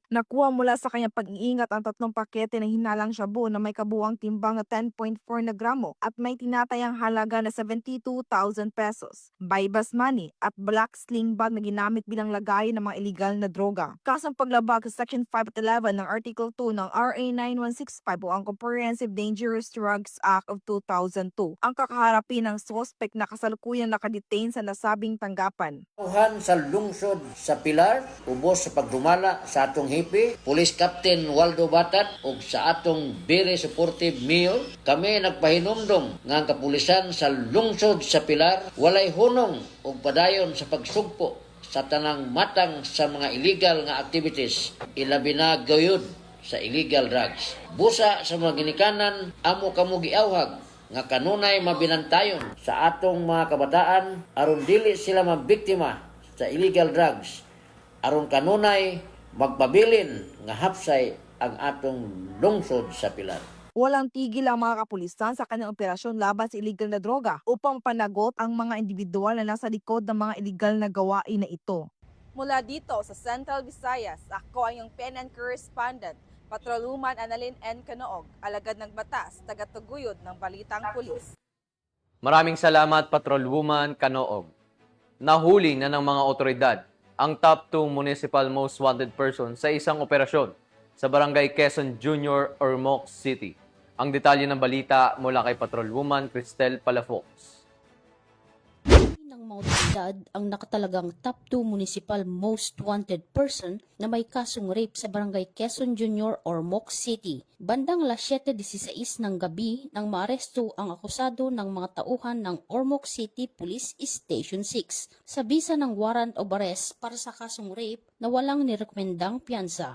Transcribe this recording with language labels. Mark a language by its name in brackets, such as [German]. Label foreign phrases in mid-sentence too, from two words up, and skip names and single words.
[Filipino] Nakuha mula sa kanyang pag-iingat ang 3 pakete ng hinalang shabu na may kabuang timbang na 10.4 na gramo at may tinatayang halaga na 72,000 pesos, bypass money at [English] black sling bag [Filipino] na ginamit bilang lagay ng mga illegal na droga. Kasong paglabag sa Section 5 at 11 ng Article 2 ng RA 9165 o ang Comprehensive Dangerous Drugs Act of 2002. Ang kakaharapin ng suspect na kasalukuyang nakadetain sa nasabing tanggapan. [Cebuano] Tuhan sa lungsod sa Pilar, ubos sa pagdumala sa atong hipi, Police Captain Waldo Batat ug sa atong [English] very supportive [Cebuano] Mio, kami nagpahinumdom nga ang kapulisan sa lungsod sa Pilar walay hunong o padayon sa pagsugpo sa tanang matang sa mga illegal nga activities, ilabi na gayud sa [English] illegal drugs. [Cebuano] Busa sa mga ginikanan, amo kamo giawhag nga kanunay mabinantayon sa atong mga kabataan aron dili sila mabiktima sa [English] illegal drugs, [Cebuano] aron kanunay magpabilin nga hapsay ang atong lungsod sa Pilar. [Filipino] Walang tigil ang mga kapulisan sa kanilang operasyon laban sa illegal na droga upang panagot ang mga individual na nasa likod ng mga illegal na gawain na ito. Mula dito sa Central Visayas, ako ang iyong PNN correspondent, Patrolwoman Annalyn N. Canoog, alagad ng batas, tagataguyod ng Balitang Pulis. Maraming salamat, Patrolwoman Canoog. Nahuli na ng mga otoridad ang [English] top 2 municipal most wanted person [Filipino] sa isang operasyon sa Barangay Quezon Junior, Ormoc City. Ang detalye ng balita mula kay Patrolwoman Cristel Palafox. Ng mga otoridad ang nakatalagang [English] top 2 municipal most wanted person [Filipino] na may kasong rape sa Barangay Quezon Junior, Ormoc City. Bandang alas 7:16 ng gabi nang maaresto ang akusado ng mga tauhan ng Ormoc City Police Station 6 sa bisa ng [English] warrant of arrest [Filipino] para sa kasong rape na walang nirekomendang piyansa.